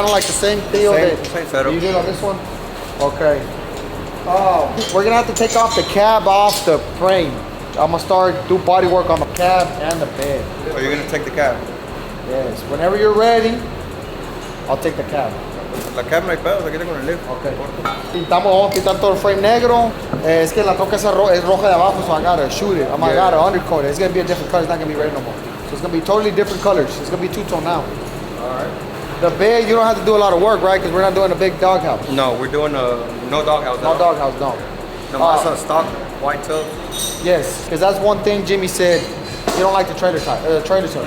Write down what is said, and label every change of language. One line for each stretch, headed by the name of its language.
English: Kind of like the same deal Same setup. you did on this one. Okay. We're gonna have to take off the cab off the frame. I'm gonna start do body work on the cab and the bed. So you're gonna take the cab. Yes. Whenever you're ready, I'll take the cab.
Spanish: La cab no hay pedo, aquí tengo el lift.
English: Okay.
Spanish: Vamos a quitar todo el frame negro. Es que la troca es roja de abajo,
English: so I gotta shoot it. I gotta undercoat it. It's gonna be a different color. It's not gonna be red no more. So it's gonna be totally different colors. It's gonna be two-tone now. Alright. The bed, you don't have to do a lot of work, right? Because we're not doing a big doghouse. No, we're doing no doghouse. No doghouse, no. No, that's a stock white tub. Yes, because that's one thing Jimmy said. He don't like the trailer type, trailer tub.